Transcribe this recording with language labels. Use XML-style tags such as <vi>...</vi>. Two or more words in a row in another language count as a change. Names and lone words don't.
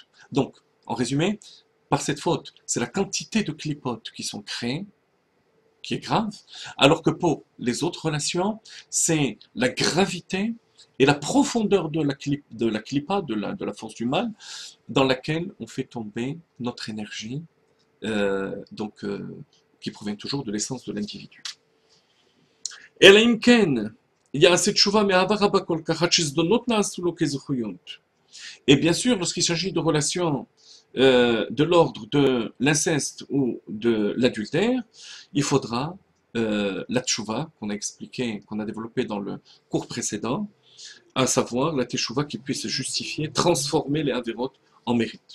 <fr>Donc, en résumé, par cette faute, c'est la quantité de clipotes qui sont créées, qui est grave, alors que pour les autres relations, c'est la gravité et la profondeur de la clipa, de la force du mal, dans laquelle on fait tomber notre énergie donc qui provient toujours de l'essence de l'individu.</fr> <he>אלא אם כן יעשה תשובה מאהבה רבה כל כך עד שזדונות נעשו לו כזכויות.</he> <fr>Et bien sûr, lorsqu'il s'agit de relations de l'ordre de l'inceste ou de l'adultère, il faudra la tchouva qu'on a expliqué, qu'on a développé dans le cours précédent, à savoir la teshuva qui puisse justifier, transformer les avérotes en mérite.</fr>